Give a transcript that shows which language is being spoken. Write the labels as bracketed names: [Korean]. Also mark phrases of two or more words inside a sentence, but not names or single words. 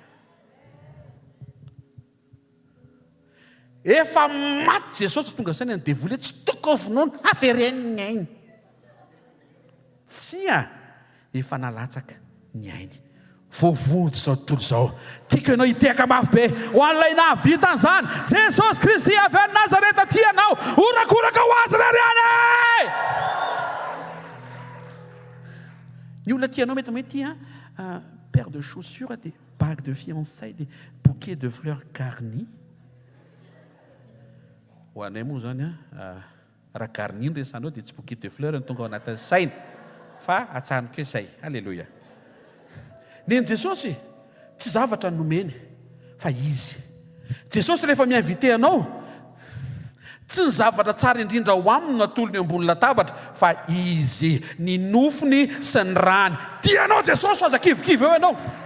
[Malagasy] efa maty Jesosy tonga saina ny devoly tsy toko vonoana afereniny ainy tsy efa nalatsaka ny ainy voavody zao tontolo zao tiako ianao hiteka mafy be ho an'ilay nahavita an'izany Jesosy Kristy avy any Nazareta ty ianao orakoraka ho azy rariany ny olona tianao mety [French] paire de chaussures des bagues de fiançailles des bouquets de fleurs garnies [Malagasy] ho anay moa zany raha garni ny resanao dia tsy [French] bouquet de fleurs [Malagasy] ny tonga ao anatin'ny saina fa atsaniko hoe say alleloia neny Jesosy tsy zavatra nomeny fa izy Jesosy rehefa miinvite anao tsy ny zavatra tsara indrindra ho aminy natolony ambony latabatra fa izy ny nofony sy ny rany tianao Jesosy aza kivikivy eo ianao